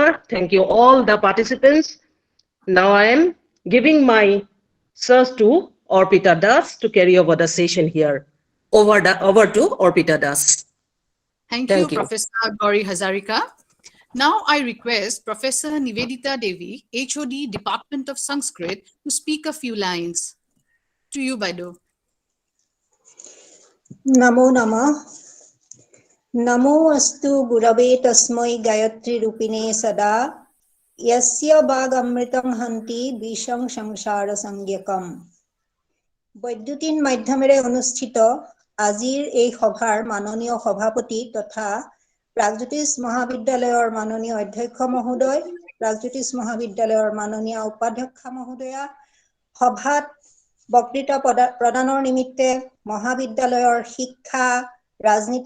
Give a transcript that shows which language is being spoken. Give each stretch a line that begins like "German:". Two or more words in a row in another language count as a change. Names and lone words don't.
English: Thank you all the participants. Now I am giving my sirs to Orpita Das to carry over the session here. Over to Orpita Das. Thank you, Professor Gauri Hazarika. Now I request Professor Nivedita Devi, HOD Department of Sanskrit, to speak a few lines. To you, Baido.
Sanskrit: नमो नमः. नमो अस्तु गुरवे तस्मै गायत्री रूपिणे सदा यस्य वागमृतं हन्ति विषं संसार संज्ञकम्.
Assamese: বৈদ্যুতিন মাধ্যমেৰে অনুষ্ঠিত আজিৰ এই সভাৰ মাননীয় সভাপতি তথা প্ৰাগজ্যোতিষ মহাবিদ্যালয়ৰ মাননীয় অধ্যক্ষ মহোদয়, প্ৰাগজ্যোতিষ মহাবিদ্যালয়ৰ মাননীয় উপাধ্যক্ষা মহোদয়া, সভাত বক্তৃতা প্ৰদানৰ নিমিত্তে মহাবিদ্যালয়ৰ শিক্ষা, ৰাজনীতি